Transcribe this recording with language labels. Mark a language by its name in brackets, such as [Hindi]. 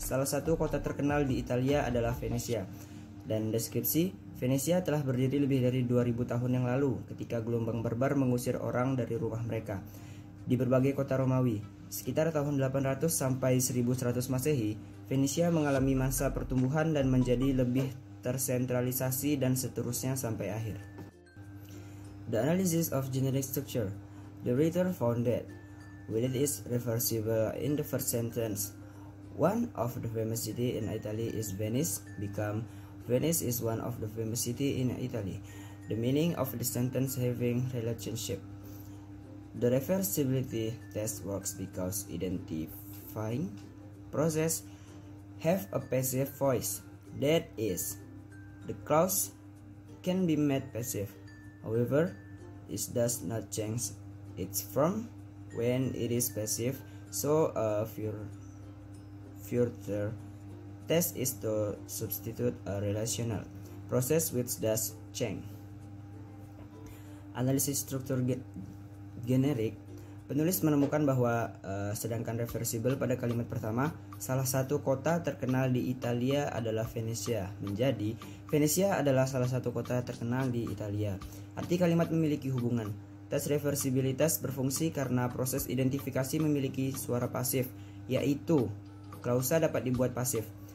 [Indonesian] Salah satu kota terkenal di Italia adalah Venesia. Dan deskripsi, Venesia telah berdiri lebih dari 2000 tahun yang lalu ketika gelombang barbar mengusir orang dari rumah mereka di berbagai kota Romawi. Sekitar tahun 800 sampai 1100 Masehi, Venesia mengalami masa pertumbuhan dan menjadi lebih tersentralisasi dan seterusnya sampai akhir. [English] The analysis of generic structure. The writer found that with it is reversible in the first sentence. One of the famous city in Italy is Venice become Venice is one of the famous city in Italy. The meaning of the sentence having relationship. The reversibility test works because identifying process have a passive voice. That is, the clause can be made passive. However, it does not change its form when it is passive. So a further test is to substitute a relational process which does change. [Indonesian] Analisis struktur generik. Penulis menemukan bahwa sedangkan reversible pada kalimat pertama, salah satu kota terkenal di Italia adalah Venesia, menjadi Venesia adalah salah satu kota terkenal di Italia. Arti kalimat memiliki hubungan. Tes reversibilitas berfungsi karena proses identifikasi memiliki suara pasif, yaitu klausa dapat dibuat pasif.